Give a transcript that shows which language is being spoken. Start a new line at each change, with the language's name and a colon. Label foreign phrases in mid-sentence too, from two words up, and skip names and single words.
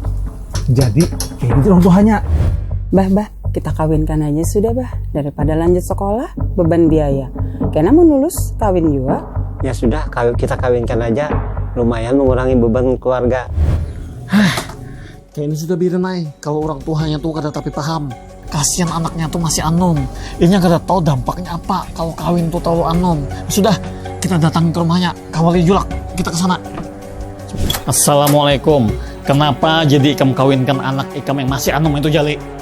Banjar: Jadi, kayak gitu orang tuanya. Bah, kita kawinkan aja sudah bah. Daripada lanjut sekolah, beban biaya. Karena mau lulus, kawin juga. Ya sudah, kita kawinkan aja. Lumayan mengurangi beban keluarga. Kayak ini sudah Birin ay. Kalau orang tuanya tuh kada tapi paham. Kasihan anaknya tuh masih anom. Ini kada tahu dampaknya apa kalau kawin tuh terlalu anom. Sudah, kita datang ke rumahnya. Kawali Julak, kita ke sana. Assalamualaikum. Kenapa jadi ikam kawinkan anak ikam yang masih anom itu Jali?